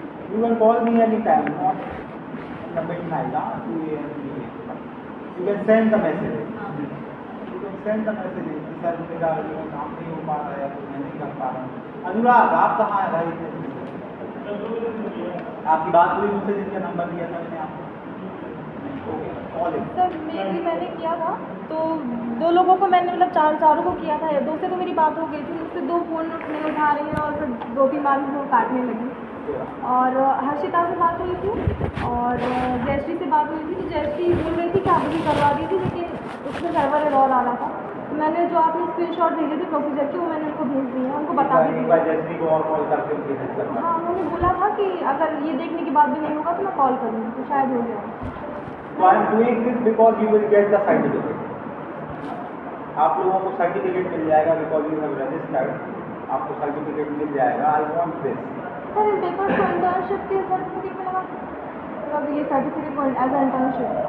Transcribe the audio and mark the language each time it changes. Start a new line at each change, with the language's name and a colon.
English: You can call me anytime, not in the midnight, 2 AM, 3 AM. You can send the message. You can send the message
Hindi: कि sir मेरा काम नहीं हो पा रहा है, तो मैं नहीं कर पा रहा हूँ। अनुराग, आप कहाँ हैं भाई? आपकी बात हुई उनसे जिनका नंबर दिया था मैंने आपको? सर मैंने किया था, तो 2 लोगों को मैंने मतलब चारों को किया था। 2 से तो मेरी बात हो गई थी, उससे 2 फ़ोन नहीं उठा रही हैं और फिर 2-3 बार वो काटने लगी। और हर्षिता से बात हुई थी और जयश्री से बात हुई थी, तो जयश्री बोल रही थी कि आप भी करवा दी थी, लेकिन उसमें सर्वर एरर आ रहा था। तो मैंने जो आपने स्क्रीनशॉट भेजे थे प्रोसीजर के, वो मैंने उनको भेज दिए हैं, उनको बता दी थी। जयश्री को और कॉल करके हाँ, उन्होंने बोला था कि अगर ये देखने के बाद भी नहीं होगा तो मैं कॉल करूँगी, तो शायद हो गया।
English: So I am doing this because you will get the certificate.
Hindi: आप लोगों को सर्टिफिकेट मिल जाएगा
English: because you have registered.
Hindi: आपको सर्टिफिकेट मिल जाएगा.
English: I want this.
Hindi: Sir in papers को इंटर्नशिप के सर्टिफिकेट में लगा, मतलब ये सर्टिफिकेट को एज इंटर्नशिप